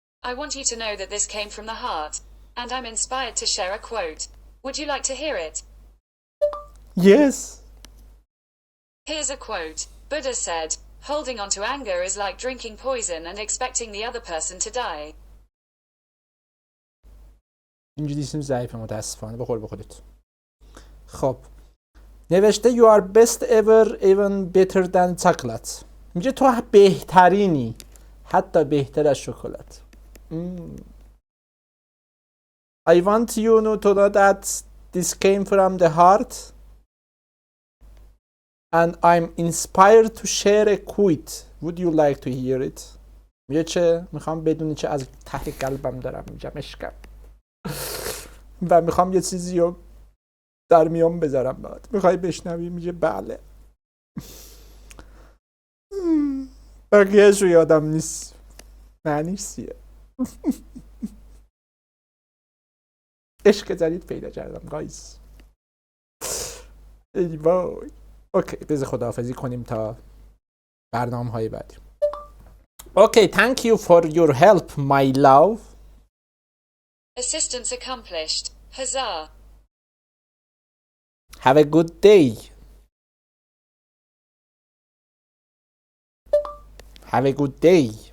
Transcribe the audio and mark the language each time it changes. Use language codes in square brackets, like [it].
[en] I want you to know that this came from the heart, and I'm inspired to share a quote. Would you like to hear it? Yes. Here's a quote. Buddha said, holding on to anger is like drinking poison and expecting the other person to die. [fa] انگلیسیم ضعیفه متاسفانه، بخور به خودت. خب نوشته [en] you are best ever even better than chocolate. [fa] میگه تو بهترینی، حتی بهتر از شکلات. [en] I want you to know that this came from the heart and I'm inspired to share a quote. Would you like to hear it? [fa] میگه چه؟ میخوام بدونی چه از ته قلبم دارم میگم عشقم و میخوام یه چیزی رو در میان بذارم باید. میخوای بشنوی؟ میگه بله. بقیهش رو یادم نیست معنیش چیه. عشق جدید پیدا کردم گایز. ای وای. اوکی بذار خداحافظی کنیم تا برنامه های بعدی. [en] Okay thank you for your help my love. Assistance accomplished. Huzzah. Have a good day. Have a good day.